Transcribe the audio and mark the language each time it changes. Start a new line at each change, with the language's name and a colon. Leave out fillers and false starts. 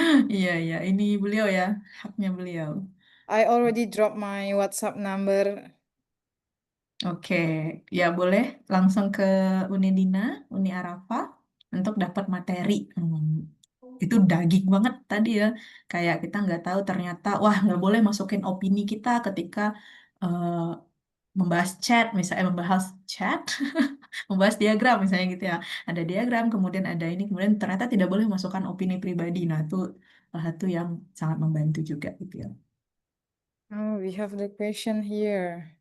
Indonesian: Iya, ini beliau ya, haknya beliau.
English: I already dropped my WhatsApp number.
Indonesian: Oke, ya boleh langsung ke Unidina, Uni Arafah untuk dapat materi. Itu daging banget tadi ya. Kayak kita nggak tahu ternyata, wah nggak boleh masukin opini kita ketika eh, membahas chat, misalnya membahas chat, membahas diagram misalnya gitu ya. Ada diagram, kemudian ada ini, kemudian ternyata tidak boleh masukkan opini pribadi. Nah, itu salah satu yang sangat membantu juga gitu ya.
English: Oh, we have the question here.